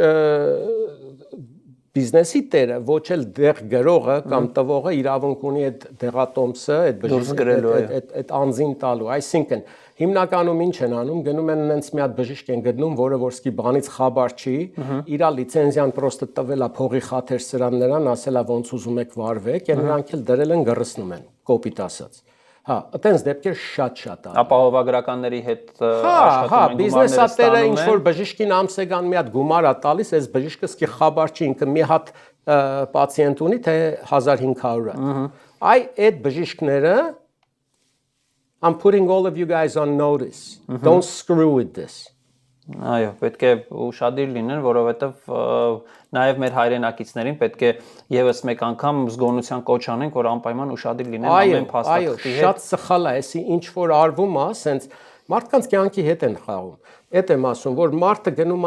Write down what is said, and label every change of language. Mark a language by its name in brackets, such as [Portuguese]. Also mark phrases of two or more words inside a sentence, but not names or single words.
[Armenian] բիզնեսի տերը, ոչ էլ դեղ գրողը կամ տվողը իրավունք ունի այդ դեղատոմսը, այդ բժիշկը, այդ անձին տալու, այսինքն հիմնականում ինչ են անում, գնում են նենց մի հատ բժիշկ են գտնում, որը որ սկի բանից խաբար չի, իր լիցենզիան պրոստը տվել է փողի խաթեր սրան նրան, ասել է ոնց ուզում եք վարվեք, եւ նրանք էլ դրել են գրսնում են, կոպիտ ասած։ Հա, այտենց դեպքեր շատ է։ Ապահովագրականների հետ աշխատում են, բիզնեսատերը ինչ որ բժիշկին ամսեգան մի հատ գումար է տալիս, այս բժիշկը սկի խաբար չի, ինքը մի հատ պացիենտ ունի, թե 1500 է։ Այդ բժիշկները [English] I'm putting all of you guys on notice. Don't screw with this. [Armenian] Այո, պետք է ուշադիր լինեն, որովհետև նաև մեր հայրենակիցներին պետք է եւս մեկ անգամ զգոնության կոչ անենք, որ անպայման ուշադիր լինեն ամեն փաստաթղթի հետ։ Այո, շատ սխալ է, այսի ինչ որ արվում է, ասենց մարդկանց կյանքի հետ են խաղում։ Էդ եմ ասում, որ մարդը գնում է